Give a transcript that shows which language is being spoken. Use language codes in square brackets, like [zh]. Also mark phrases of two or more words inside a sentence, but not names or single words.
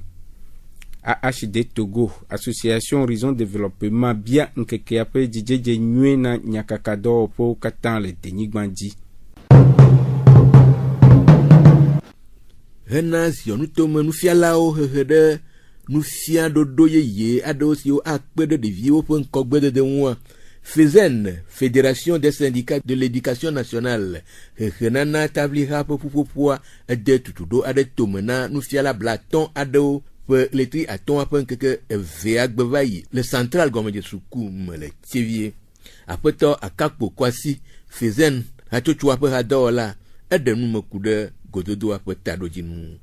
[ee] AHD Togo, Association Horizon Développement bia nkekea ƒe dzidzedze nyuie na nyakaka dɔwɔƒewo katã le denyigba dzi. Hena ziɔnutome nufialawo hehe ɖe nufia ɖoɖo yeye aɖewo siwo akpe ɖe ɖeviwo ƒe ŋkɔgbedede ŋua. FESEN, Fédération des syndicats de l'éducation nationale, hehe nana tabliha ƒe ƒuƒoƒoa ede tutuɖo aɖe tome na nufiala blatɔ̃ aɖewo ƒe letri atɔ̃a ƒe ŋkeke evea gbe va yi le central gɔmedze suku me le Tievie. Aƒetɔ Akakpo Kwasi, FESEN hatsotsoa ƒe hadɔwɔla, eɖe nume ku ɖe gododoa ƒe taɖodzinu.